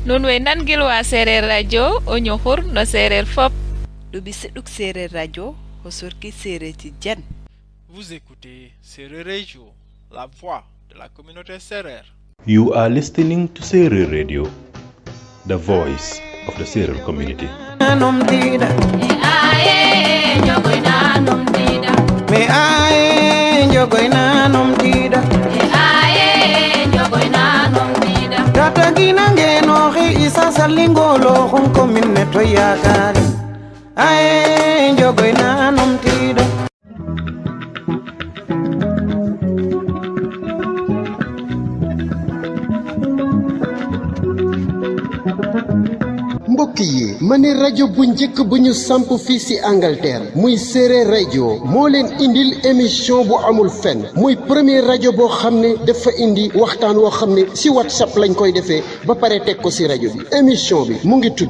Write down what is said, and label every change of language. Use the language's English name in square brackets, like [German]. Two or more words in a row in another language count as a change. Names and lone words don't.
[Serer] nun way nangilwa sereer radio o ñoxur no sereer fop ɗuɓi seɗɗuk sereer radio o sorki sereer tidiane. [French] Vous écoutez Serer Radio, la voix de la communauté Serer. [English] You are listening to Serer Radio, the voice of the Serer community. [Serer] Tata gina ngeno khi isa salingolo khum kominne to yakari ae njogoy na numtida. [Wolof] mbokk yi ma ne rajo bu njëkk bu ñu samp fii si Angleterre muy Serer rajo moo leen indil émission bu amul fenn muy premier rajo boo xam ne dafa indi waxtaan woo xam ne si WhatsApp lañ koy defee ba pare teg ko si rajo bi émission bi mu ngi tudd